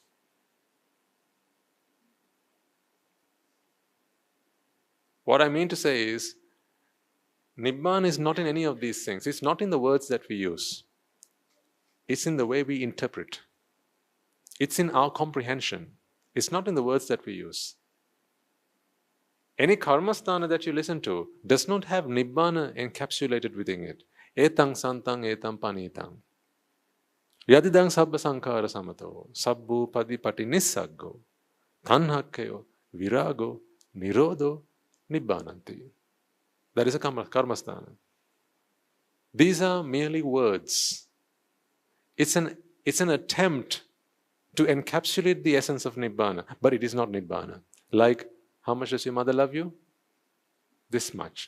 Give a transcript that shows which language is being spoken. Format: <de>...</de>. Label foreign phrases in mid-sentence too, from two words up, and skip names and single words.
<en>What I mean to say is, Nibbāna is not in any of these things. It's not in the words that we use. It's in the way we interpret. It's in our comprehension. It's not in the words that we use. Any karmasthana that you listen to does not have Nibbāna encapsulated within it.</en> <pi>Etang santang etam panitang. Yadidang sabba sankhara samato. Sabbu padipati nissaggo. Tanhakkayo virago nirodho nibbānanti.</pi> <en>That is a karmasthana. These are merely words. It's an attempt to encapsulate the essence of Nibbāna, but it is not Nibbāna. Like, how much does your mother love you? This much.</en>